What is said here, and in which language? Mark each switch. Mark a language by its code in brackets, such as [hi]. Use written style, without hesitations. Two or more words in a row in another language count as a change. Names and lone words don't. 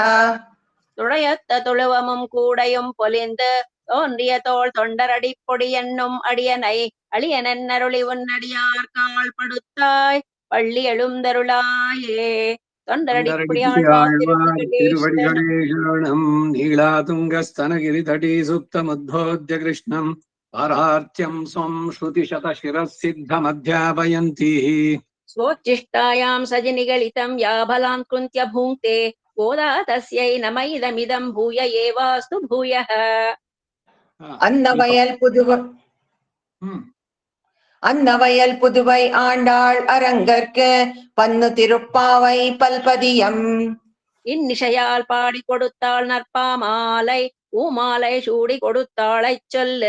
[ta] துழையொத்த துழுவமும் கூடையும் பொலிந்து தோன்றிய தோள் தொண்டரடி பொடி என்னும் அடியனை அழியனன் அருளி உன்னடியார் கால் படுத்தாய் பள்ளி எழுந்தருளாயே. தொண்டரடிப்புடியாள் திருவடிகளே சரணம். [sa] नीळातुङ्गस्तनगिरि तटी सुप्तमुद्बोध्य कृष्णम् पारार्थ्यम् स्वम् श्रुतिशतशिरसिद्धमध्यापयन्ती. स्वोच्छिष्टायां सजनिगलितं या बलां कृन्त्य भुङ्क्ते गोदा तस्यै नम इदमिदं भूय एवास्तु भूयः. [ta] அன்னவயல் புதுவை ஆண்டாள் அரங்கற்கு பன்னு திருப்பாவை பல்பதியம். இந்நிஷையால் பாடி கொடுத்தாள் நற்பாமாலை பூமாலை சூடி கொடுத்தாளைச் சொல்லு.